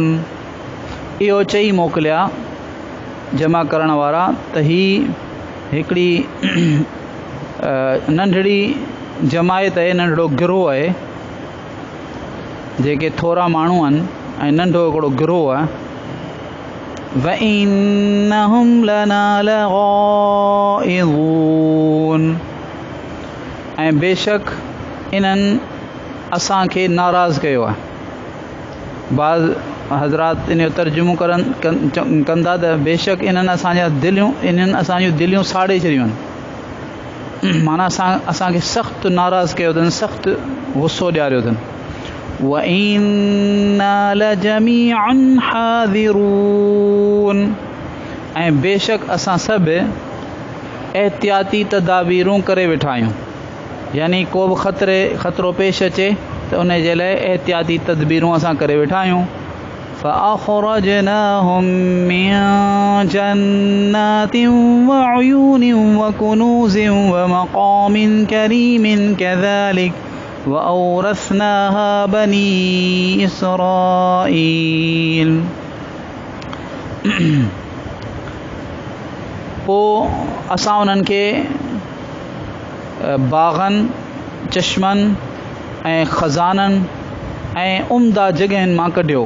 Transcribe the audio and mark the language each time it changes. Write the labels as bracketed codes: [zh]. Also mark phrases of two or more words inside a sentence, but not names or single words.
[sd] इहो चई मोकिलिया जमा करण वारा त ही हिकिड़ी नंढड़ी जमायत आहे, नंढड़ो गिरोह आहे, जेके थोरा माण्हू आहिनि ऐं नंढो हिकिड़ो गिरोह आहे। [ar] وإنهم لنا لغائظون. [sd] ऐं बेशक इन्हनि असांखे नाराज़ कयो आहे। बाज़ हज़रात इन जो तर्जुमो कंदा त बेशक इन्हनि असांजूं दिलियूं साड़े छॾियूं आहिनि, माना असांखे सख़्तु नाराज़ कयो अथनि, सख़्तु गुस्सो ॾियारियो अथनि। [ar] وإنا لجميع حاذرون. [sd] ऐं बेशक असां सभु एहतियाती तदाबीरूं करे वेठा आहियूं, यानी को बि ख़तरो पेश अचे त उन जे लाइ एहतियाती तदबीरूं असां करे वेठा आहियूं। [ar] فأخرجناهم من جنات وعيون وكنوز ومقام كريم كذلك وأورثناها بني إسرائيل. [sd] पोइ असां उन्हनि खे बाग़नि, चश्मनि ऐं ख़ज़ाननि ऐं उम्दा जॻहियुनि मां कढियो।